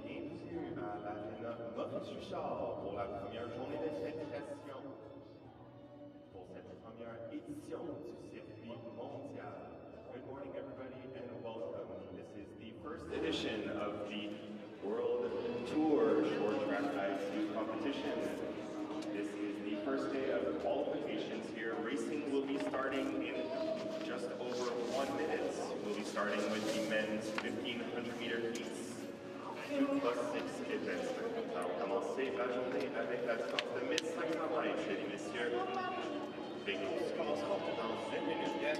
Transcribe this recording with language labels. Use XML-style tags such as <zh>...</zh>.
<fr>Montreal pour la première journée de qualification pour cette première édition du circuit Montreal.</fr> <en>Good morning, everybody, and welcome. This is the first edition of the World Tour Short Track IC competition. This is the first day of qualifications here. Racing will be starting in just over 1 minute. We'll be starting with the men's 1500-meter heats. 2 plus 6 advancement.</en> <fr>On va commencer la journée avec la distance de 1500 mètres, mesdames et messieurs. Les courses commenceront dans 1 minute.</fr>